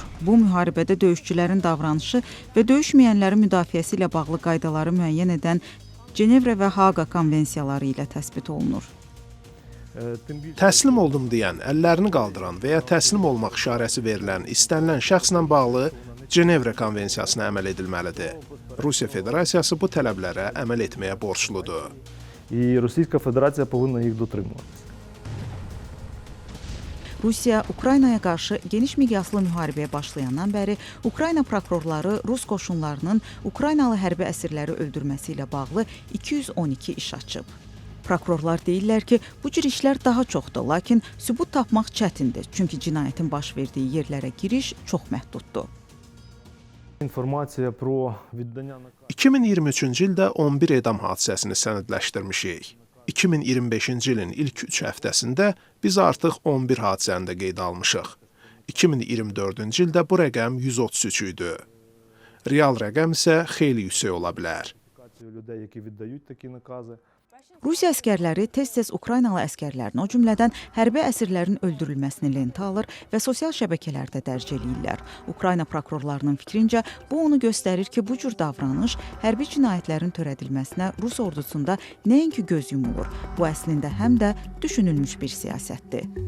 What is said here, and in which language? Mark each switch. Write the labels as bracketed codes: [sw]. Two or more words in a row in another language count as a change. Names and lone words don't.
[az] Bu, müharibədə döyüşçülərin davranışı və döyüşməyənlərin müdafiəsi ilə bağlı qaydaları müəyyən edən Cenevrə və Haaqa konvensiyaları ilə təsbit olunur. Təslim oldum deyən, əllərini qaldıran və ya təslim olmaq işarəsi verilən, istənilən şəxslə bağlı Cenevrə konvensiyasına əməl edilməlidir. Rusiya Federasiyası bu tələblərə əməl etməyə borcludur. [uk] І Російська Федерація повинна їх дотримуватися. [az] Rusiya Ukraynaya qarşı geniş miqyaslı müharibəyə başlayandan bəri Ukrayna prokurorları Rus qoşunlarının Ukraynalı hərbi əsirləri öldürməsi ilə bağlı 212 iş açıb. Prokurorlar deyirlər ki, bu cür işlər daha çoxdur, lakin sübut tapmaq çətindir, çünki cinayətin baş verdiyi yerlərə giriş çox məhduddur. [uk] Інформація про віддання [az] 2023-cü ildə 11 edam hadisəsini sənədləşdirmişik. 2025-ci ilin ilk 3 həftəsində biz artıq 11 hadisəni də qeydə almışıq. 2024-cü ildə bu rəqəm 133 idi. Real rəqəm isə xeyli yüksək ola bilər. [uk] людей, які віддають такі накази. [az] Rusiya əskərləri tez-tez Ukraynalı əsgərlərin, o cümlədən hərbi əsirlərin öldürülməsini lentə alır və sosial şəbəkələrdə dərc eləyirlər. Ukrayna prokurorlarının fikrincə, bu onu göstərir ki, bu cür davranış hərbi cinayətlərin törədilməsinə Rus ordusunda nəinki göz yumulur, bu əslində həm də düşünülmüş bir siyasətdir.